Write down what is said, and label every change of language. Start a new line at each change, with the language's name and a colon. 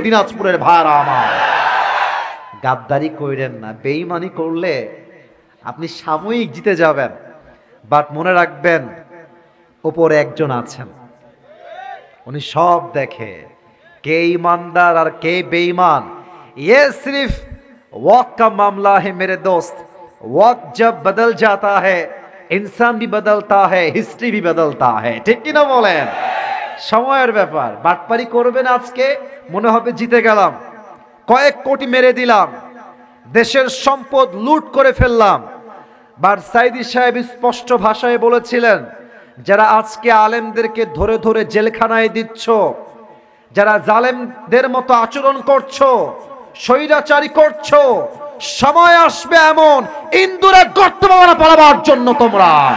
Bangla: দিনাজপুরের ভাইরা আমার, গাদ্দারি কইরেন না। বেঈমানি করলে আপনি সাময়িক জিতে যাবেন, বাট মনে রাখবেন উপরে একজন আছেন, উনি সব দেখে, কে
Hindi: ईमानदार और के बेईमान। ये सिर्फ वक्त का मामला है मेरे दोस्त। वक्त जब बदल जाता है, इंसान भी बदलता है, हिस्ट्री भी बदलता है।
Bangla: ठीक কি না বলেন? সময়ের ব্যাপার। বাটপারি করবেন, আজকে মনে হবে জিতে গেলাম, কয়েক কোটি মেরে দিলাম, দেশের সম্পদ লুট করে ফেললাম। বাট সাইদি সাহেব স্পষ্ট ভাষায় বলেছিলেন, যারা আজকে আলেমদেরকে ধরে ধরে জেলখানায় দিচ্ছ, যারা জালেমদের মতো আচরণ করছো, স্বৈরাচারী করছো, সময় আসবে এমন ইন্দুরে গর্ত পালাবার জন্য তোমরা।